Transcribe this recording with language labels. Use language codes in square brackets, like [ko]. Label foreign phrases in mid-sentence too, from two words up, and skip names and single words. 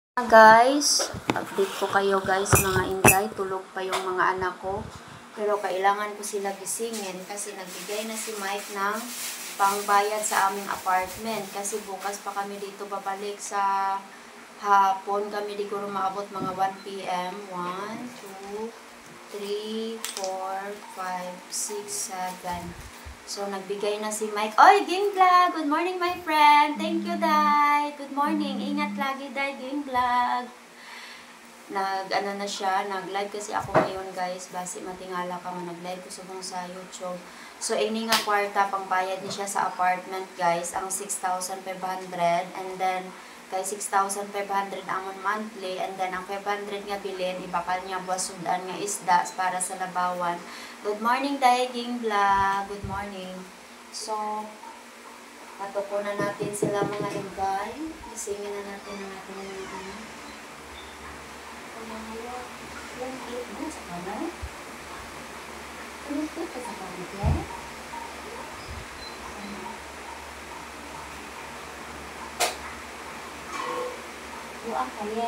[tl] Guys, update ko kayo guys mga inday, tulog pa yung mga anak ko pero kailangan ko sila gisingin kasi nagbigay na si Mike ng pangbayad sa aming apartment kasi bukas pa kami dito babalik sa hapon. [hil] Kami siguro maabot mga 1 p.m. 1, 2, 3, 4, 5, 6, 7. [tl] So, nagbigay na si Mike. Oy, Ging Vlog! [en] Good morning, my friend! Thank you, Day! Good morning! [tl] Ingat lagi, Day, Ging Vlog! Nag-ano na siya, nag-live kasi ako ngayon, guys. [hil] Basi matingala ka mo, nag-live ko subong sa YouTube. So, ini nga kwarta, pangbayad niya siya sa apartment, guys. Ang 6,500. [en] And then, [hil] kay 6,500 amon monthly. [en] And then, [hil] ang 500 nga bilin, ibakal niya buwas sudan nga isda para sa labawan. [en] Good morning, Daiging Vlog. Good morning. [tl] So, patuko na natin sila mga inday. Isingin na natin ang ating mga ano. Yung eat mo sa kamay. Yung eat ka sa kamay, eh? Buang ka, ye.